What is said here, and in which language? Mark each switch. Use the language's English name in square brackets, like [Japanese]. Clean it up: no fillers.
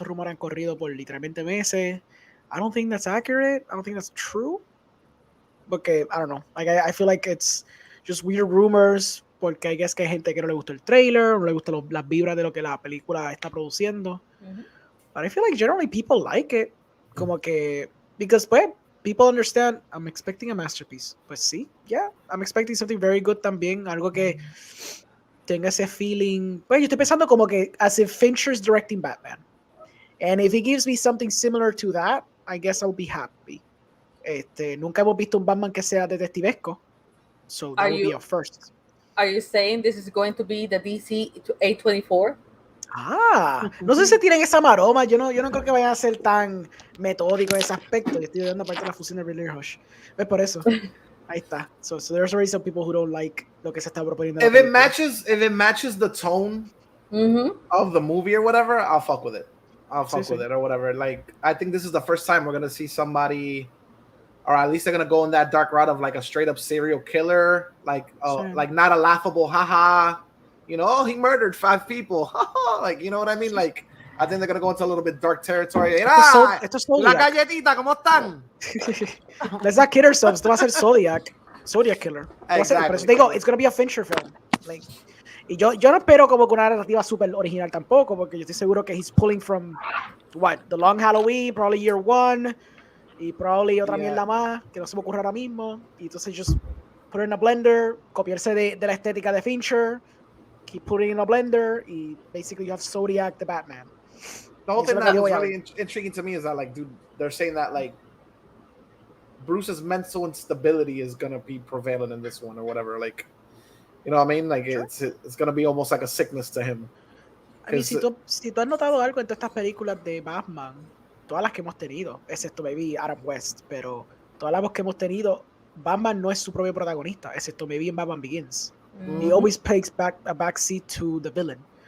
[Spanish] Esos rumores han corrido por literalmente meses. [English] I don't think that's accurate. I don't think that's true. [Spanish] Porque, [English] I don't know. Like, I feel like it's just weird rumors. [Spanish] Porque [English] I guess [Spanish] que hay gente que no le gustó el trailer, no le gustan las vibras de lo que la película está produciendo. [English] But I feel like generally people like it. [Spanish] Como que, [English] because, [Spanish] pues, [English] people understand, I'm expecting a masterpiece. [Spanish] Pues sí, [English] yeah, I'm expecting something very good [Spanish] también. Algo que tenga ese [English] feeling. [Spanish] Pues yo estoy pensando como que [English] as if Fincher's directing Batman. And if he gives me something similar to that, I guess I'll be happy. [Spanish] Nunca hemos visto un Batman que sea detectivesco. [English] So that would be a first. Are you saying this is going to be the DC A24? [Spanish] No sé si tienen esa maroma. Yo no creo que vayan a ser tan metódico en ese aspecto. Yo estoy dando parte de la fusión de Billy Hush. Es por eso. Ahí está. [English] So there's already some people who don't like [Spanish] lo que se está proponiendo. [English] If it matches the tone of the movie or whatever, I'll fuck with it. I'll fuck with it or whatever. Like, I think this is the first time we're gonna see somebody, or at least they're gonna go in that dark route of like a straight up serial killer, like like not a laughable haha, you know, oh, he murdered 5 people, like, you know what I mean? Like, I think they're gonna go into a little bit dark territory. [Spanish] La galletita, ¿cómo están? [English] Let's not kid ourselves. [Spanish] Esto va a ser [English] Zodiac Killer. Exactly. [Spanish] Pero te digo, [English] it's gonna be a Fincher film. [Spanish] Like, y yo no espero como que una narrativa súper original tampoco, porque yo estoy seguro que [English] he's pulling from [Spanish] The Long Halloween, [English] probably [Spanish] Year One, y probably otra mierda más que no se me ocurre ahora mismo. Y entonces [English] just put it in a blender, [Spanish] copiarse de la estética de Fincher, [English] keep putting it in a blender, y basically you have Zodiac the Batman. The whole thing that was really intriguing to me is that, like, dude, they're saying that, like, Bruce's mental instability is gonna be prevalent in this one or whatever. Like, you know what I mean? Like, it's gonna be almost like a sickness to him. [Spanish] I mean, si tú has notado algo en todas estas películas de Batman, todas las que hemos tenido, excepto [English] maybe [Spanish] Adam West, pero todas las que hemos tenido, Batman no es su propio protagonista, excepto maybe en Batman Begins. [English] He always takes a backseat to the villain.